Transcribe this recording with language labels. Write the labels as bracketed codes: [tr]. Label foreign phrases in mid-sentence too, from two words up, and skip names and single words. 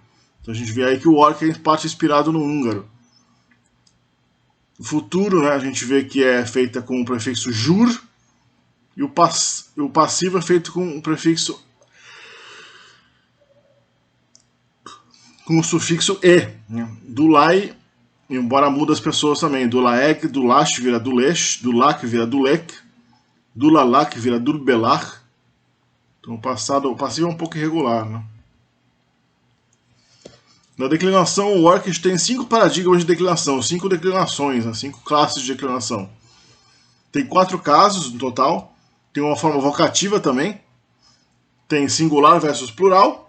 [pt] Então a gente vê aí que o Orc é em parte inspirado no húngaro. O futuro, né, a gente vê que é feita com o prefixo jur, e o passivo é feito com o prefixo com o sufixo e. Né? Dulai, embora muda as pessoas também. Dulaek, dulash vira dulesh, dulak vira dulek, dulalak vira durbelach. Então o passivo é um pouco irregular. Né? Na declinação, o Orcish tem 5 paradigmas de declinação, 5 declinações, né? 5 classes de declinação. Tem 4 casos no total. Tem uma forma vocativa também. Tem singular versus plural.